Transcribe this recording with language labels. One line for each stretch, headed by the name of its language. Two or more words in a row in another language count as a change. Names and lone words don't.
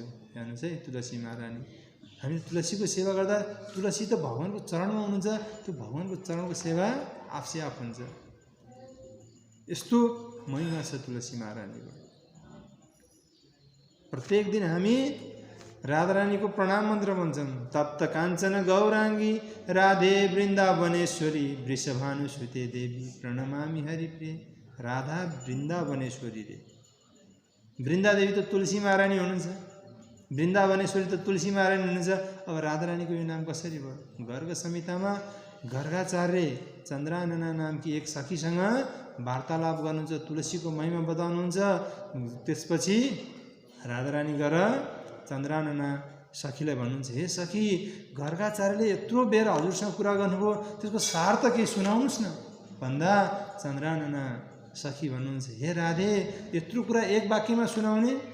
Nepali: हेर्नुहोस् है तुलसी महारानी, हामी तुलसीको सेवा गर्दा तुलसी त भगवान्को चरणमा हुनुहुन्छ, त्यो भगवान्को चरणको सेवा आफसे आफ हुन्छ। यस्तो महिमा छ तुलसी महारानीको। प्रत्येक दिन हामी राधारानीको प्रणाम मन्त्र भन्छौँ,
Sanskrit: तप्त काञ्चन गौराङ्गी राधे वृन्दावनेश्वरी वृषभानुसुते देवी प्रणमामि हरिप्रिय।
Nepali: राधा वृन्दावनेश्वरी रे, वृन्दादेवी त तुलसी महारानी हुनुहुन्छ, वृन्दावनेश्वरी त तुलसी महारानी हुनुहुन्छ। अब राधारानीको यो नाम कसरी भयो? गर्ग संहितामा गर्गाचार्य चन्द्रानना नामकी एक सखीसँग वार्तालाप गर्नुहुन्छ, तुलसीको महिमा बताउनुहुन्छ। त्यसपछि राधारानी गएर चन्द्रानना सखीलाई भन्नुहुन्छ, हे सखी गर्गाचार्यले यत्रो बेर हजुरसँग कुरा गर्नुभयो, त्यसको सार त केही सुनाउनुहोस् न भन्दा चन्द्रानना सखी भन्नुहुन्छ, हे राधे यत्रो कुरा एक वाक्यमा सुनाउने?